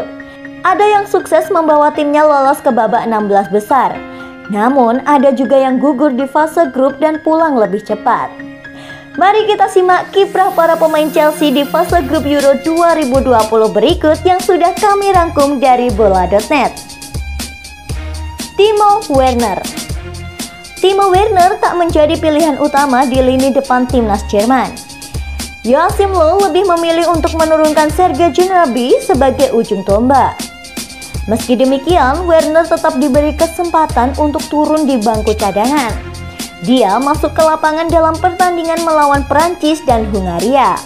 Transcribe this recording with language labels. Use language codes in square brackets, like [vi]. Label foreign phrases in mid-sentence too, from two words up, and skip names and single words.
[id] Ada yang sukses membawa timnya lolos ke babak 16 besar. Namun, ada juga yang gugur di fase grup dan pulang lebih cepat. Mari kita simak kiprah para pemain Chelsea di fase grup Euro 2020 berikut yang sudah kami rangkum dari bola.net. Timo Werner. Timo Werner tak menjadi pilihan utama di lini depan timnas Jerman. Joachim Löw lebih memilih untuk menurunkan Serge Gnabry sebagai ujung tombak. Meski demikian, Werner tetap diberi kesempatan untuk turun di bangku cadangan. Dia masuk ke lapangan dalam pertandingan melawan Prancis dan Hungaria.